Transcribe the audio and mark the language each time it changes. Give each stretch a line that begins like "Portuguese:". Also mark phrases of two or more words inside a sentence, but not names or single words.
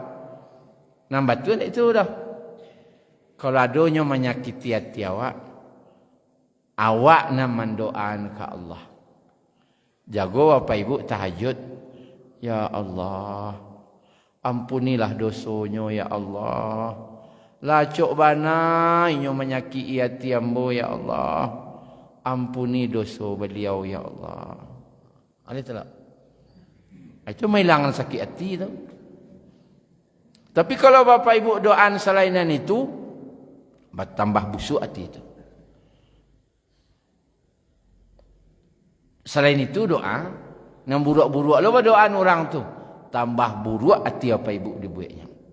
Minangkabau: Nambah tu itu dah. Kalau adanya menyakiti hati awak, awak nak mendoakan ke Allah. Jago apa ibu tahajud.
Arabic: يا الله,
Minangkabau: ampunilah dosonya
Arabic: يا الله.
Minangkabau: Lacok bana inyo menyakiti hati ambo
Arabic: يا الله.
Minangkabau: Ampuni dosa beliau
Arabic: يا الله.
Minangkabau: Ada tak? Itu menghilangan sakit hati tu. Tapi kalau bapak ibu doaan selainan itu, bertambah busuk hati itu. Selain itu doa, yang buruk-buruk lo doaan orang tu, tambah buruk hati apa ibu dibuatnya.